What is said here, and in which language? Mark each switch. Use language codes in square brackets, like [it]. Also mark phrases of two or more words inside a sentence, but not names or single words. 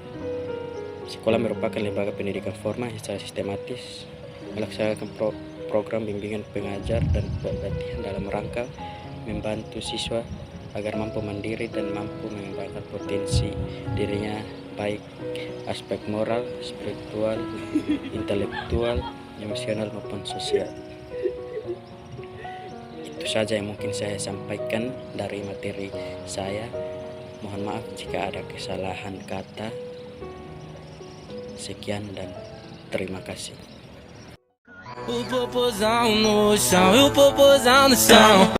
[id] Sekolah merupakan lembaga pendidikan formal yang secara sistematis melaksanakan program bimbingan pengajar dan pelatihan dalam rangka membantu siswa agar mampu mandiri dan mampu mengembangkan potensi dirinya, baik aspek moral, spiritual, intelektual, emosional maupun sosial. Itu saja yang mungkin saya sampaikan dari materi saya. Mohon maaf jika ada kesalahan kata. Sekian dan terima kasih. [pt] O popozão no chão, e o popozão no chão.